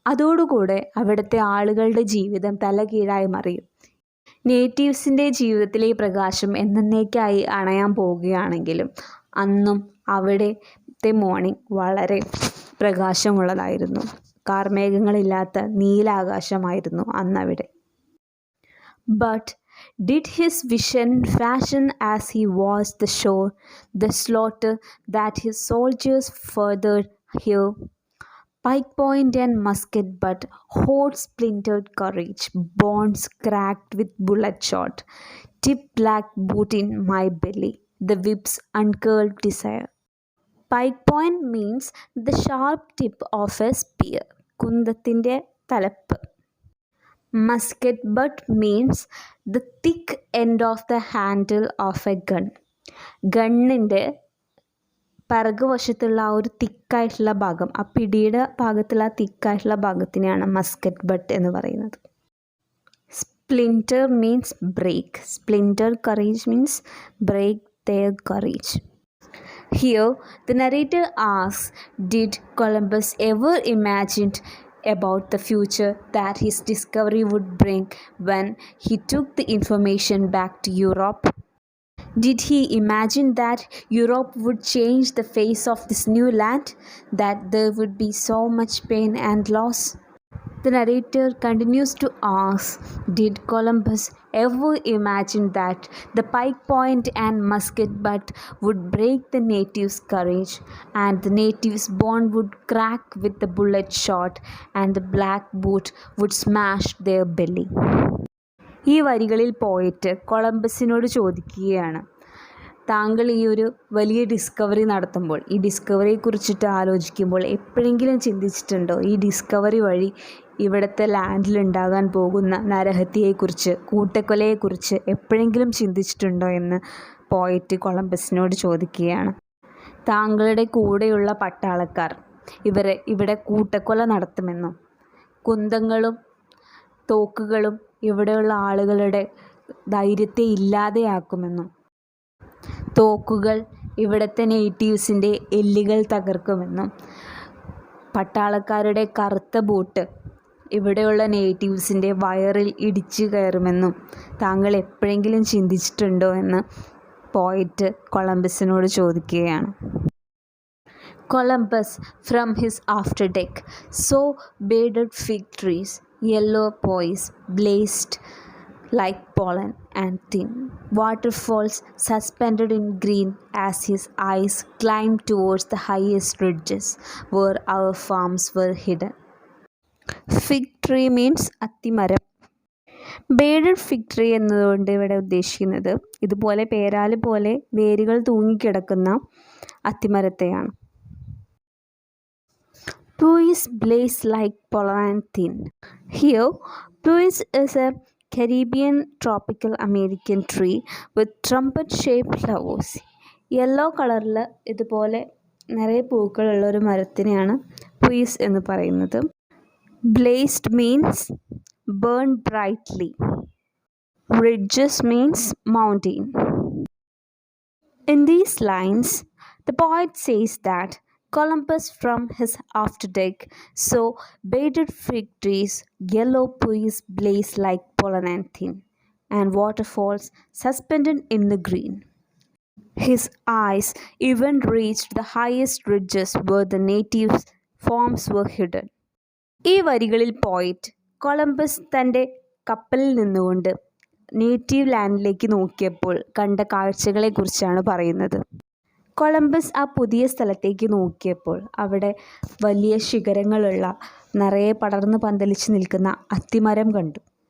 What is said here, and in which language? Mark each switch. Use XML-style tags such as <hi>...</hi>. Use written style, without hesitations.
<ml>അതോടുകൂടെ അവിടുത്തെ ആളുകളുടെ ജീവിതം തലകീഴായി മറിയും. നേറ്റീവ്സിൻ്റെ ജീവിതത്തിലെ പ്രകാശം എന്നേക്കായി അണയാൻ പോവുകയാണെങ്കിലും അന്നും അവിടുത്തെ മോർണിംഗ് വളരെ പ്രകാശമുള്ളതായിരുന്നു. കാർമേഘങ്ങളില്ലാത്ത നീലാകാശമായിരുന്നു അന്നവിടെ.</ml> <en>But did his vision fashion as he watched the shore, the slaughter that his soldiers furthered here? Pike point and musket butt, hot splintered courage, bones cracked with bullet shot, tip black boot in my belly, the whip's uncurled desire. Pike point means the sharp tip of a spear,</en> <ml>കുന്തത്തിൻ്റെ തലപ്പ്.</ml> <en>Musket butt means the thick end of the handle of a gun.</en> <ml>ഗണ്ണിൻ്റെ പിറകുവശത്തുള്ള ആ ഒരു തിക്കായിട്ടുള്ള ഭാഗം, ആ പിടിയുടെ ഭാഗത്തുള്ള ആ തിക്കായിട്ടുള്ള ഭാഗത്തിനെയാണ് Muscat but എന്ന് പറയുന്നത്.</ml> <en>Splinter means break. Splinter courage means break their courage. Here the narrator asks, did Columbus ever imagine about the future that his discovery would bring when he took the information back to Europe? Did he imagine that Europe would change the face of this new land, that there would be so much pain and loss? The narrator continues to ask, did Columbus ever imagine that the pike point and musket butt would break the natives' courage, and the natives' bone would crack with the bullet shot, and the black boot would smash their belly?</en> <ml>ഈ വരികളിൽ പോയിട്ട് കൊളംബസിനോട് ചോദിക്കുകയാണ്, താങ്കൾ ഈ ഒരു വലിയ discovery നടത്തുമ്പോൾ, ഈ ഡിസ്കവറിയെക്കുറിച്ചിട്ട് ആലോചിക്കുമ്പോൾ എപ്പോഴെങ്കിലും ചിന്തിച്ചിട്ടുണ്ടോ ഈ ഡിസ്കവറി വഴി ഇവിടുത്തെ ലാൻഡിലുണ്ടാകാൻ പോകുന്ന നരഹത്യയെക്കുറിച്ച്, കൂട്ടക്കൊലയെക്കുറിച്ച് എപ്പോഴെങ്കിലും ചിന്തിച്ചിട്ടുണ്ടോ എന്ന് പോയിട്ട് കൊളംബസിനോട് ചോദിക്കുകയാണ്. താങ്കളുടെ കൂടെയുള്ള പട്ടാളക്കാർ ഇവിടെ കൂട്ടക്കൊല നടത്തുമെന്നും കുന്തങ്ങളും തോക്കുകളും ഇവിടെയുള്ള ആളുകളുടെ ധൈര്യത്തെ ഇല്ലാതെയാക്കുമെന്നും തോക്കുകൾ ഇവിടുത്തെ നേറ്റീവ്സിൻ്റെ എല്ലുകൾ തകർക്കുമെന്നും പട്ടാളക്കാരുടെ കറുത്ത ബൂട്ട് ഇവിടെയുള്ള നേറ്റീവ്സിൻ്റെ വയറിൽ ഇടിച്ചു കയറുമെന്നും താങ്കൾ എപ്പോഴെങ്കിലും ചിന്തിച്ചിട്ടുണ്ടോ എന്ന് പോയിട്ട് കൊളംബസിനോട് ചോദിക്കുകയാണ്.</ml> <en>Columbus from his afterdeck saw bearded fig trees, yellow pouis blazed like pollen and thin waterfalls suspended in green as his eyes climbed towards the highest ridges where our farms were hidden. Fig tree means അത്തിമരം.</en> <ml>ബേഡഡ് fig tree എന്നതുകൊണ്ട് ഇവിടെ ഉദ്ദേശിക്കുന്നത് ഇതുപോലെ പേരാല് പോലെ വേരുകൾ തൂങ്ങിക്കിടക്കുന്ന അത്തിമരത്തെയാണ്.</ml> <en>Pouis blaze like pollen and thin. Here, pouis is a Caribbean tropical American tree with trumpet-shaped flowers.</en> <ml>Yellow കളറിൽ ഇതുപോലെ നിറയെ പൂക്കളുള്ള ഒരു മരത്തിനെയാണ് pouis എന്ന് പറയുന്നത്.</ml> <en>Blazed means burn brightly. Ridges means mountain. In these lines, the poet says that Columbus from his afterdeck saw bearded fig trees, yellow pouis blaze like pollen and thin, and waterfalls suspended in the green. His eyes even reached the highest ridges where the natives' farms were hidden.</en> <ml>ഈ വരികളിൽ പോയിട്ട് Columbus തൻ്റെ കപ്പലിൽ നിന്നുകൊണ്ട് native ലാൻഡിലേക്ക് നോക്കിയപ്പോൾ കണ്ട കാഴ്ചകളെക്കുറിച്ചാണ് പറയുന്നത്. Columbus ആ പുതിയ സ്ഥലത്തേക്ക് നോക്കിയപ്പോൾ അവിടെ വലിയ ശിഖരങ്ങളുള്ള നിറയെ പടർന്ന് പന്തലിച്ച് നിൽക്കുന്ന അത്തിമരം കണ്ടു.</ml>